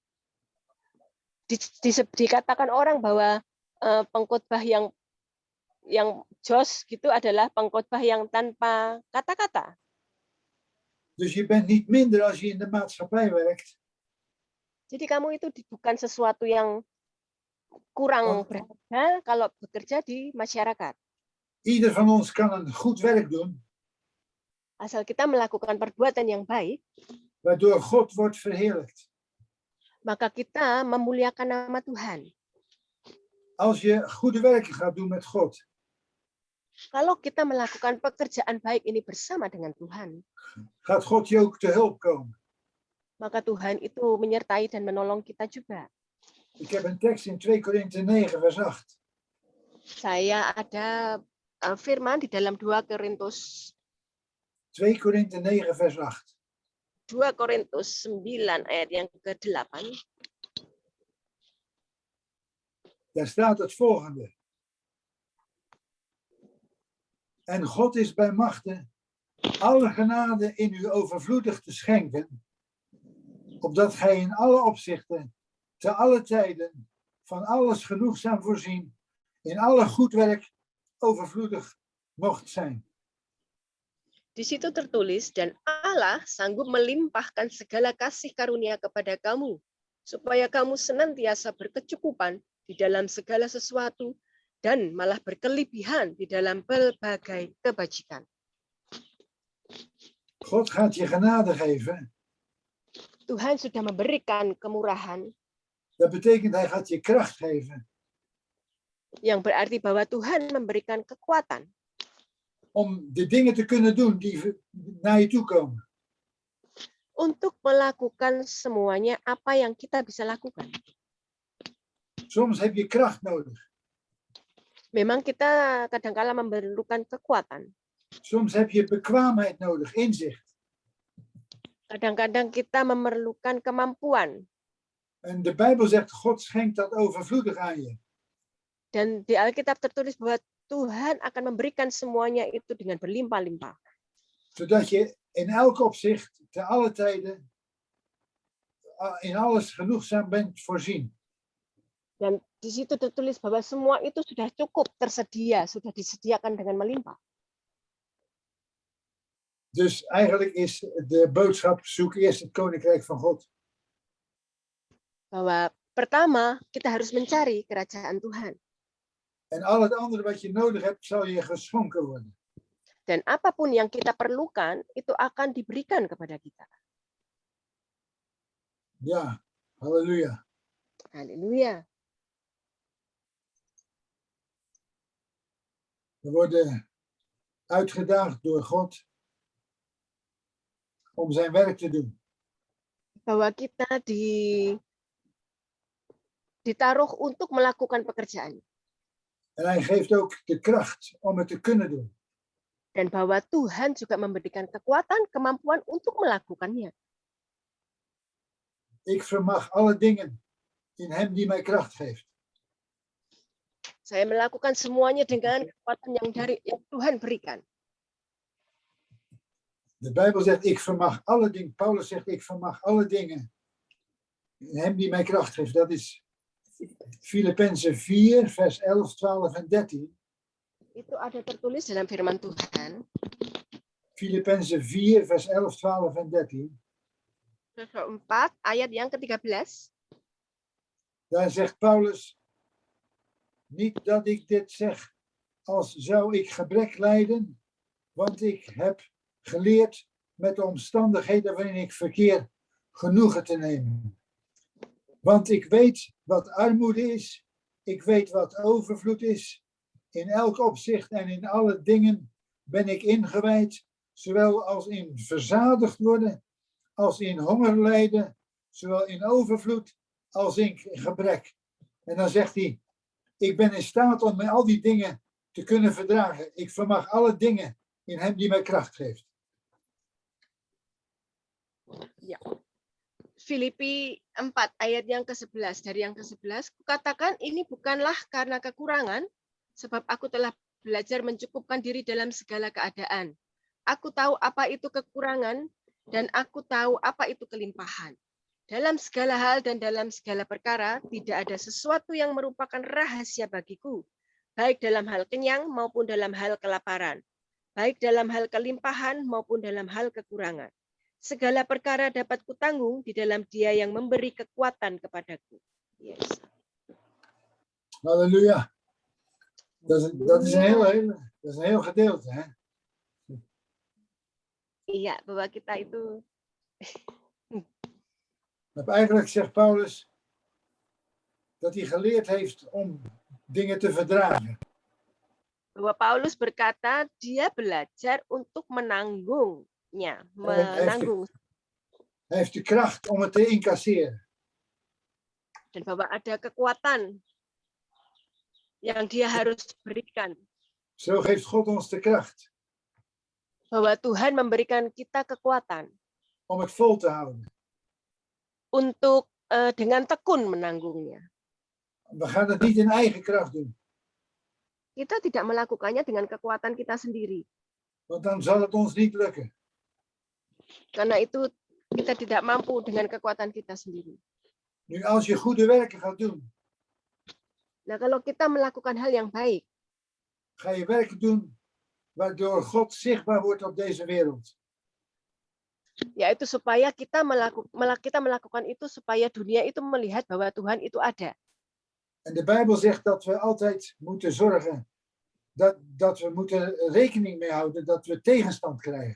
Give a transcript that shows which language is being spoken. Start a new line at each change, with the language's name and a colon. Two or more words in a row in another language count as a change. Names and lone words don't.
Indonesian: Dikatakan orang bahwa pengkhotbah yang jos gitu adalah pengkhotbah yang tanpa kata-kata.
Dutch: Dus je bent niet minder als je in de maatschappij werkt.
Indonesian: Jadi kamu itu bukan sesuatu yang kurang berharga kalau bekerja di masyarakat.
Dutch: Ieder van ons kan een goed werk doen,
Indonesian: Asal kita melakukan perbuatan yang baik,
Dutch: waardoor God wordt verheerlijkt.
Indonesian: maka kita memuliakan nama Tuhan.
Dutch: Als je goede werken gaat doen met God,
Indonesian: Kalau kita melakukan pekerjaan baik ini bersama dengan Tuhan,
Dutch: gaat God je ook te hulp komen.
Indonesian: maka Tuhan itu menyertai dan menolong kita juga.
Dutch: Ik heb een tekst in 2 Korinthe 9 vers 8.
Indonesian: Saya ada firman di dalam 2 Korintus
Dutch: 2 Korinthe 9 vers 8.
Indonesian: 2 Korintus 9 ayat yang ke-8.
Dutch: Daar staat het volgende. En God is bij machte alle genade in u overvloedig te schenken, opdat gij in alle opzichten, te alle tijden, van alles genoegzaam voorzien, in alle goed werk overvloedig mocht zijn.
Indonesian: Di situ tertulis, dan Allah sanggup melimpahkan segala kasih karunia kepada kamu, supaya kamu senantiasa berkecukupan di dalam segala sesuatu, dan malah berkelebihan di dalam berbagai kebajikan.
Dutch: God gaat je genade geven.
Indonesian: Tuhan sudah memberikan kemurahan,
Dutch: Dat betekent hij gaat je kracht geven
Indonesian: yang berarti bahwa Tuhan memberikan kekuatan
Dutch: om de dingen te kunnen doen die naar je toe komen.
Indonesian: untuk melakukan semuanya apa yang kita bisa lakukan.
Dutch: Soms heb je kracht nodig.
Indonesian: Memang kita kadang-kala memerlukan kekuatan.
Dutch: Soms heb je bekwaamheid nodig, inzicht.
Indonesian: Kadang-kadang kita memerlukan kemampuan.
Dutch: En de Bijbel zegt, God schenkt dat overvloedig aan je.
Indonesian: Dan di Alkitab tertulis bahwa Tuhan akan memberikan semuanya itu dengan berlimpah-limpah.
Dutch: Zodat je in elk opzicht, te alle tijden, in alles genoegzaam bent voorzien.
Indonesian: Dan di situ tertulis bahwa semua itu sudah cukup tersedia, sudah disediakan dengan melimpah.
Dutch: Dus eigenlijk is de boodschap, zoek eerst het koninkrijk van God.
Indonesian: Bahwa pertama kita harus mencari kerajaan Tuhan.
Dutch: En al het andere wat je nodig hebt, zal je geschonken worden.
Indonesian: Dan apapun yang kita perlukan, itu akan diberikan kepada kita.
Dutch: Ja, halleluja.
Indonesian: Haleluya.
Dutch: We worden uitgedaagd door God om zijn werk te doen.
Indonesian: Bahwa kita ditaruh untuk melakukan pekerjaan.
Dutch: En hij geeft ook de kracht om het te kunnen doen.
Indonesian: Dan bahwa Tuhan juga memberikan kekuatan, kemampuan untuk melakukannya.
Dutch: Ik vermag alle dingen in hem die mij kracht geeft.
Indonesian: Saya melakukan semuanya dengan kekuatan yang Tuhan berikan.
Dutch: De Bijbel zegt, ik vermag alle dingen. Paulus zegt, ik vermag alle dingen in hem die mij kracht geeft. Dat is Filippenzen 4, vers 11, 12 en 13.
Indonesian: Itu ada tertulis dalam firman Tuhan.
Dutch: Filippenzen 4, vers 11, 12 en 13.
Indonesian: Pasal 4 ayat yang ke-13.
Dutch: Daar zegt Paulus, niet dat ik dit zeg als zou ik gebrek lijden, want ik heb geleerd met de omstandigheden waarin ik verkeer genoegen te nemen. Want ik weet wat armoede is, ik weet wat overvloed is. In elk opzicht en in alle dingen ben ik ingewijd, zowel als in verzadigd worden, als in honger lijden, zowel in overvloed als in gebrek. En dan zegt hij, ik ben in staat om met al die dingen te kunnen verdragen. Ik vermag alle dingen in hem die mij kracht geeft.
Indonesian: Ya. Filipi 4 ayat yang ke-11. Dari yang ke-11, kukatakan ini bukanlah karena kekurangan, sebab aku telah belajar mencukupkan diri dalam segala keadaan. Aku tahu apa itu kekurangan, dan aku tahu apa itu kelimpahan. Dalam segala hal dan dalam segala perkara, tidak ada sesuatu yang merupakan rahasia bagiku, baik dalam hal kenyang maupun dalam hal kelaparan, baik dalam hal kelimpahan maupun dalam hal kekurangan. Segala perkara dapat kutanggung di dalam Dia yang memberi kekuatan kepadaku.
Dutch: Yes. Halleluja. Dat is een heel gedeelte. Hè?
Indonesian: Iya, bahwa kita itu
Dutch: Maar eigenlijk zegt Paulus dat hij geleerd heeft om dingen te verdragen.
Indonesian: bahwa Paulus berkata dia belajar untuk menanggungnya, menanggung,
Dutch: Hij heeft de kracht om het te incasseren.
Indonesian: dan bahwa ada kekuatan yang dia harus berikan.
Dutch: Zo geeft God ons de kracht
Indonesian: Bahwa Tuhan memberikan kita kekuatan
Dutch: om het vol te houden.
Indonesian: untuk dengan tekun menanggungnya.
Dutch: We gaan het niet in eigen kracht doen,
Indonesian: Kita tidak melakukannya dengan kekuatan kita sendiri.
Dutch: want dan zal het ons niet lukken.
Indonesian: Karena itu kita tidak mampu dengan kekuatan kita sendiri.
Dutch: Nu, als je goede werken gaat doen,
Indonesian: Nah, kalau kita melakukan hal yang baik,
Dutch: ga je werken doen waardoor God zichtbaar wordt op deze wereld.
Indonesian: yaitu supaya kita melakukan itu supaya dunia itu melihat bahwa Tuhan itu ada.
Dutch: En de Bijbel zegt dat we altijd moeten zorgen, dat we moeten rekening mee houden dat we tegenstand krijgen.